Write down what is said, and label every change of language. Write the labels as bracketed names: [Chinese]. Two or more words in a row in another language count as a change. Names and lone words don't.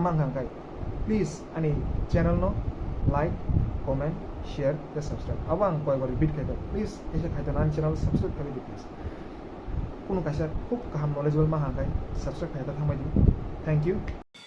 [Kok Borok] manghang kai please ani channel no [English] like comment share the subscribe [Kok Borok] abang koi bari bit kai please ese khai nan channel subscribe kai di please kuno kaisa khub kaham knowledgeable manghang kai subscribe khai ta thamai di [English] thank you